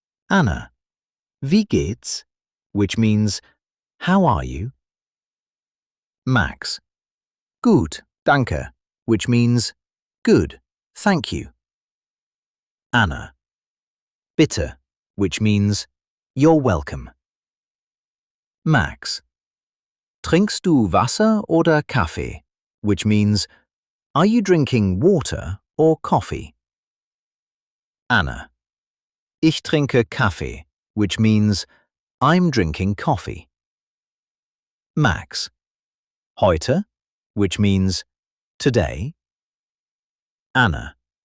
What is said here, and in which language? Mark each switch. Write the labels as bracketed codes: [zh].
[en] Anna. [de] Wie geht's? [en] Which means how are you? Max. [de] Gut, danke, [en] which means good, thank you. Anna. [de] Bitte, [en] which means you're welcome. Max. [de] Trinkst du Wasser oder Kaffee? [en] Which means are you drinking water or coffee? Anna. [de] Ich trinke Kaffee, [en] which means I'm drinking coffee. Max. Heute, which means today. Anna.